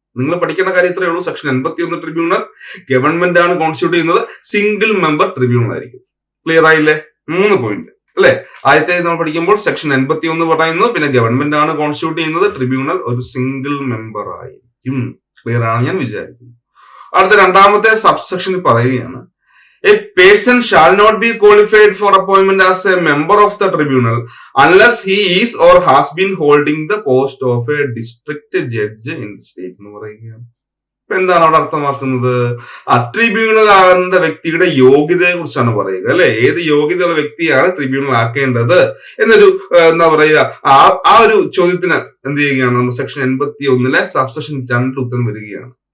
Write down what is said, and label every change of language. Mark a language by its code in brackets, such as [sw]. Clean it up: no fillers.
[ml] നിങ്ങൾ പഠിക്കേണ്ട കാര്യം ഇത്രയേ ഉള്ളൂ. സെക്ഷൻ 81 ട്രിബ്യൂണൽ ഗവൺമെന്റ് ആണ് കോൺസ്റ്റിറ്റ്യൂട്ട് ചെയ്യുന്നത്, സിംഗിൾ മെമ്പർ ട്രിബ്യൂണൽ ആയിരിക്കും. ക്ലിയർ ആയില്ലേ? 3 പോയിന്റ് അല്ലെ. ആദ്യത്തെ നമ്മൾ പഠിക്കുമ്പോൾ സെക്ഷൻ 81 പറയുന്നു, പിന്നെ ഗവൺമെന്റ് ആണ് കോൺസ്റ്റിറ്റ്യൂട്ട് ചെയ്യുന്നത്, ട്രിബ്യൂണൽ ഒരു സിംഗിൾ മെമ്പർ ആയിരിക്കും. ക്ലിയർ ആണ് ഞാൻ വിചാരിക്കുന്നു. അടുത്ത രണ്ടാമത്തെ സബ്സെക്ഷനിൽ പറയുകയാണ്, [en] A person shall not be qualified for appointment as a member of the tribunal unless he is or has been holding the post of a district judge in the state [ml] എന്ന് പറയുകയാണ്. ഇപ്പൊ എന്താണ് അവിടെ അർത്ഥമാക്കുന്നത്? ട്രിബ്യൂണൽ ആകേണ്ട വ്യക്തിയുടെ യോഗ്യതയെ കുറിച്ചാണ് പറയുക അല്ലെ. ഏത് യോഗ്യതയുള്ള വ്യക്തിയാണ് ട്രിബ്യൂണൽ ആക്കേണ്ടത് എന്നൊരു എന്താ പറയുക ആ ഒരു ചോദ്യത്തിന് എന്ത് ചെയ്യുകയാണ് നമ്മൾ സെക്ഷൻ 81 സബ്സെക്ഷൻ 2 ഉത്തരം വരികയാണ്.